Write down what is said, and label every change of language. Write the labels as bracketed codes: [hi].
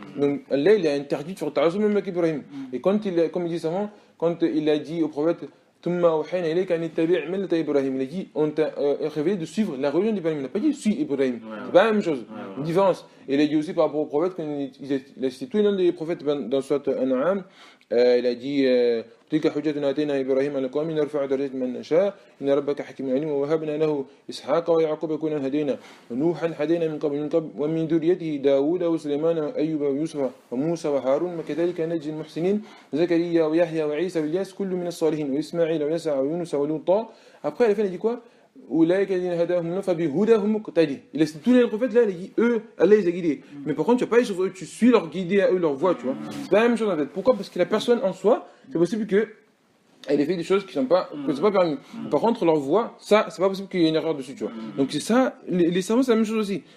[fr] Donc Allah, il a interdit de faire ta'assoub même avec Ibrahim. Et comme il dit savant, quand il a dit au prophète, il a dit, on t'a révélé de suivre la religion d'Ibrahim. Il n'a pas dit suis Ibrahim. C'est pas la même chose. Une différence. Et il a dit aussi par rapport au prophète, il a cité tous les noms des prophètes dans Surat An-Na'am, Il a dit [ar] تلك حجتنا آتينا إبراهيم على قوم نرفع درجات من نشاء إن ربك حكيم عليم ووهبنا له إسحاق ويعقوب كنا هدينا ونوحا هدينا من قبل ومن ذريته داوود وسليمان وأيوب ويوسف وموسى وهارون وكذلك نجزي المحسنين زكريا ويحيى وعيسى والياس كل من الصالحين وإسماعيل ويسع ويونس ولوطا. [fr] Après à la fin il dit quoi? [ar] أولئك الذين هداهم الله فبهداهم مقتدي. [fr] Il a tous les prophètes là, il dit eux, Allah les a guidés. Mais par contre tu vas pas aller sur eux, tu suis leur guidée à eux, leur voie, tu vois. C'est pas la même chose en fait. Pourquoi? Parce que la personne en soi, c'est possible que elle ait fait des choses qui sont pas, que c'est pas permis. Par contre leur voie, ça, c'est pas possible qu'il y ait une erreur dessus, tu vois. Donc c'est ça, les savants c'est la même chose aussi.